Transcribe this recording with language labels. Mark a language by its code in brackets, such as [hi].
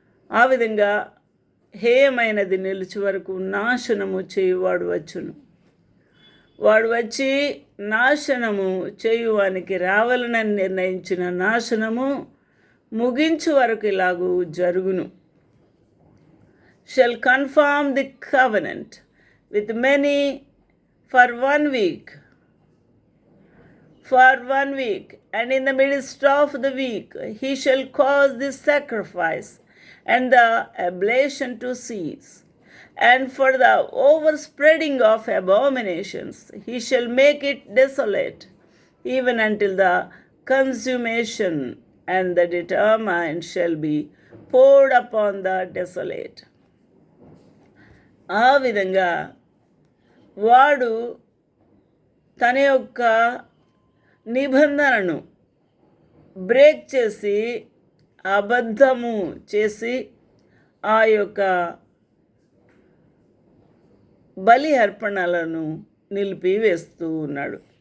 [te] ఆ విధంగా హేయమైనది నిలిచి వరకు నాశనము చేయువాడు వచ్చును. వాడు వచ్చి నాశనము చేయువానికి రావాలని నిర్ణయించిన నాశనము ముగించు వరకు ఇలాగూ జరుగును. [en] Shall confirm the covenant with many for 1 week. For 1 week, and in the midst of the week he shall cause the sacrifice and the ablation to cease. And for the overspreading of abominations, he shall make it desolate, even until the consummation, and the determined shall be poured upon the desolate. [te] ఆ విధంగా వాడు తన యొక్క నిబంధనను break చేసి అబద్ధము చేసి ఆ యొక్క బలి అర్పణలను నిలిపివేస్తూ ఉన్నాడు.